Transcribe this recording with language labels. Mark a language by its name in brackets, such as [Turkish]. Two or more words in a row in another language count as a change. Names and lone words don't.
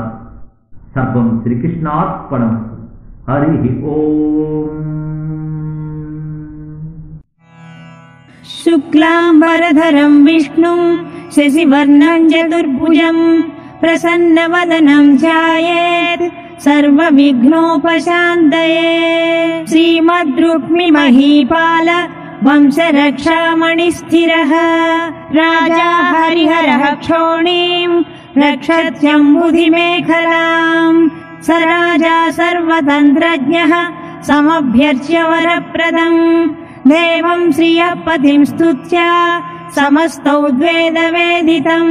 [Sanskrit] సర్వం శ్రీకృష్ణార్పణం. హరి ఓం. శుక్లాంబరధరం విష్ణుం శశివర్ణం చతుర్భుజం ప్రసన్నవదనం ధ్యాయేత్ सर्वविघ्नोपशान्तये। श्रीमद्रुक्मिमहीपाल वंशरक्षामणिस्थिरः राजा हरिहरः क्षोणीम् रक्षत्यम्बुधिमेखलाम्। स राजा सर्वतन्त्रज्ञः समभ्यर्च्य वरप्रदम् देवं श्रियः पतिं स्तुत्य समस्तौद्वेदवेदितम्।